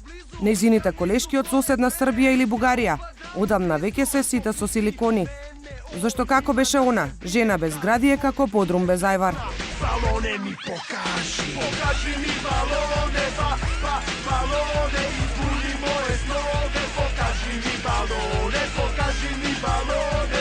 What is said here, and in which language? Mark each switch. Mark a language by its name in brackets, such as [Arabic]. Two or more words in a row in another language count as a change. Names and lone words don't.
[Macedonian] Нејзините колешки од соседна Србија или Бугарија одамна веќе се сите со силикони. Зашто како беше она, жена без гради е како подрум без ајвар. Балоне ми покажи, покажи ми балоне, балоне, испуни моje snoge, покажи ми балоне, покажи ми балоне.